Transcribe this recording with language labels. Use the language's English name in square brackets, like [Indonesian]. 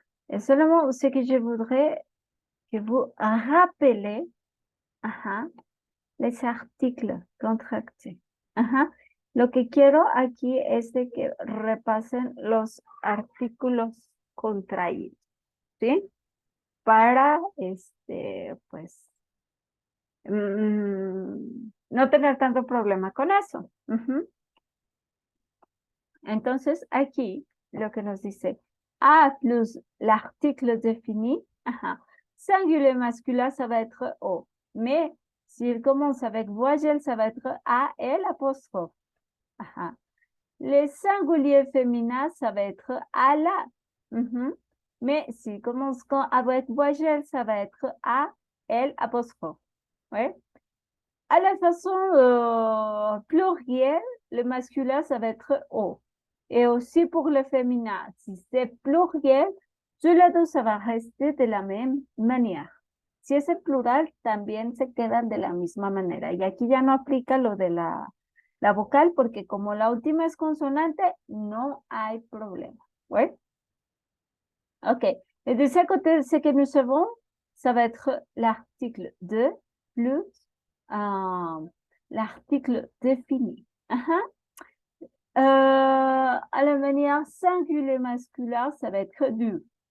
[French] Et seulement ce que je voudrais que vous rappelez les articles contractés. [Spanish] Lo que quiero aquí es de que repasen los artículos contraídos, ¿sí? Para, pues, no tener tanto problema con eso. Entonces, aquí lo que nos dice [French] A plus l'article défini, singulier masculin, ça va être O. Mais s'il commence avec voyelle, ça va être A, L, apostrophe. Les singuliers féminins, ça va être A, la. Mais s'il commence avec voyelle, ça va être A, L, apostrophe. Ouais. À la façon plurielle, le masculin, ça va être O. Et aussi pour le féminin, si c'est pluriel, tous les deux, ça va rester de la même manière. [Spanish] Si es plural, también se quedan de la misma manera. Y aquí ya no aplica lo de la vocal, porque como la última es consonante, no hay problema. [French] ¿Ouais? Ok. Et de ce côté, ce que nous savons, ça va être l'article 2 plus l'article défini. À la manière singulier masculin, ça va être du.